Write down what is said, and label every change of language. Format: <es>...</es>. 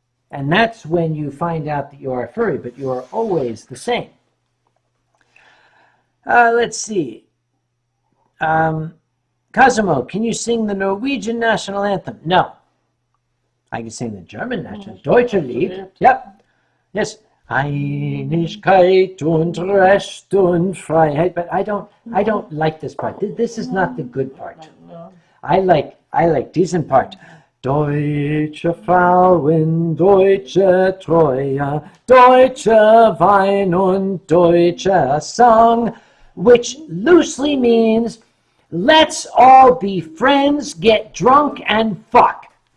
<en>And that's when you find out that you are a furry, but you are always the same. Let's see. Cosimo, can you sing the Norwegian national anthem? No. I can sing the German national,</en> <de>Deutsche Lied.</de> <en>Yep. Yes.</en> <de>Einigkeit und Recht und Freiheit.</de> <en>But I don't like this part. This is not the good part. I like decent part.</en> <de>Deutsche Frauen, deutsche Treue, deutsche Wein und deutscher Song,</de> <en>which loosely means let's all be friends, get drunk, and fuck.</en>